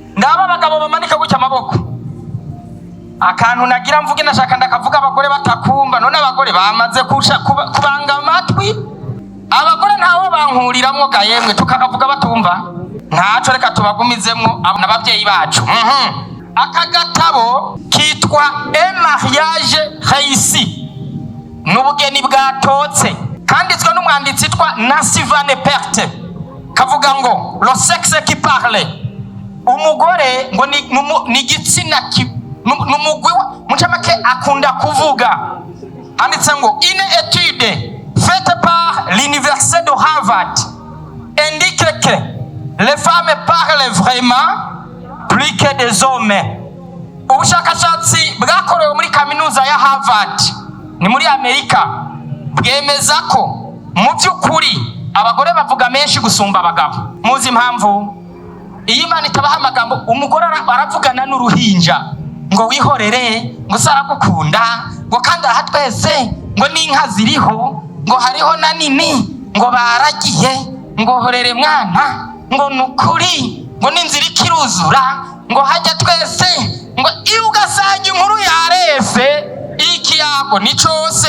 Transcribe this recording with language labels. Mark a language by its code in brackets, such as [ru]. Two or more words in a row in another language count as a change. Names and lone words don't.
[rn] Ndaba abagabo bamanika gutya amaboko. Akantu nagira mvuge nashaka ndakavuga abagore batakumva, none abagore bamaze kubanga amatwi. Abagore ntawo bankuriramwo ga yemwe tukakavuga batumva. Ntaco reka tubagumizemwo n'abavyeyi bacu. Akagatabo kitwa Un mariage réussi, n'ubugeni bwatotse, kanditswe n'umwanditsi yitwa Nancy Van Perte. Kavuga ngo [fr] le sexe qui parle, [rn] umugore ngo ni gitsina n'umugwi mucamake akunda kuvuga. Handitse ngo [fr] une étude faite par l'université de Harvard indique que les femmes parlent vraiment plus que des hommes. [rn] Ubushakashatsi bwakorewe muri kaminuza ya Harvard ni muri Amerika bwemeza ko mu by'ukuri abagore bavuga menshi gusumba abagabo. Muzi impamvu? Iyo Imana itabaha amagambo, umugore aravugana n'uruhinja ngo wihorere, ngo saragukunda, ngo kandi aha twese, ngo n'inka ziriho, ngo hariho na nini, ngo baragiye, ngo horere mwana, ngo nukuri, ngo n'inzira ikiruzura, ngo hajya twese, ngo iyo ugasanga inkuru yarese ikiyago ni cyose.